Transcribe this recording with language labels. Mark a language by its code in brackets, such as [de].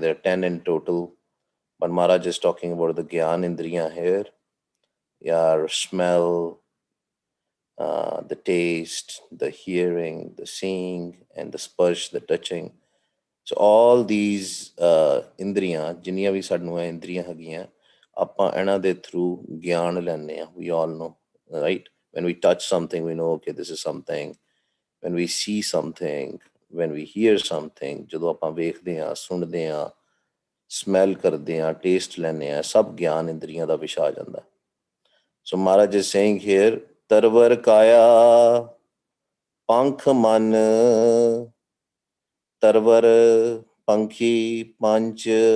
[en] There are 10 in total, but Maharaj is talking about the gyan indriya here. Your smell, the taste, the hearing, the seeing, and the sparsh, the touching. So all these indriyan, [pa] ਜਿੰਨੀਆਂ ਵੀ ਸਾਨੂੰ ਇੰਦਰੀਆਂ ਹੈਗੀਆਂ, ਆਪਾਂ ਇਹਨਾਂ ਦੇ through ਗਿਆਨ ਲੈਂਦੇ ਆ. [en] We all know, right? When we touch something, we know, okay, this is something. When we see something, when we hear something, [pa] ਜਦੋਂ ਆਪਾਂ ਵੇਖਦੇ ਆ, ਸੁਣਦੇ ਆ, ਸਮੈਲ ਕਰਦੇ ਆ, ਟੇਸਟ ਲੈਂਦੇ ਆ, ਸਭ ਗਿਆਨ ਇੰਦਰੀਆਂ ਦਾ ਵਿਸ਼ਾ ਆ ਜਾਂਦਾ. [en] So Maharaj is saying here, [pa] tarvar kaya, pankh man, tarvar pankhi panch.